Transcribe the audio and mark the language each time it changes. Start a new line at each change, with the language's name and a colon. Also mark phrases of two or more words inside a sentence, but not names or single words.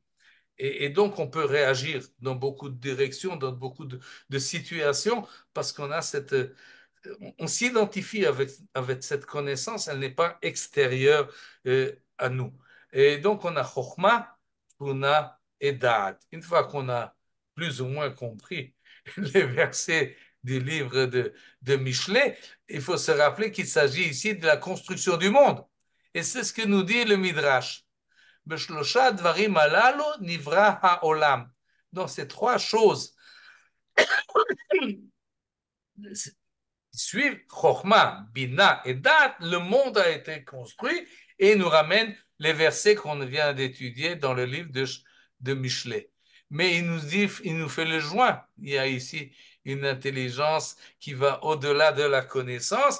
French: Et donc, on peut réagir dans beaucoup de directions, dans beaucoup de situations, parce qu'on a cette, on s'identifie avec cette connaissance, elle n'est pas extérieure à nous. Et donc, on a Chokhmah, Tuna et Da'at. Une fois qu'on a plus ou moins compris les versets du livre de Michelet, il faut se rappeler qu'il s'agit ici de la construction du monde. Et c'est ce que nous dit le Midrash.
Hebrew: Beshlosha dvarim alalu nivra ha'olam.
French: Dans ces trois choses suivent Chokhmah, Bina et Dat, le monde a été construit et nous ramène les versets qu'on vient d'étudier dans le livre de Michelet. Mais il nous dit, il nous fait le joint. Il y a ici une intelligence qui va au-delà de la connaissance.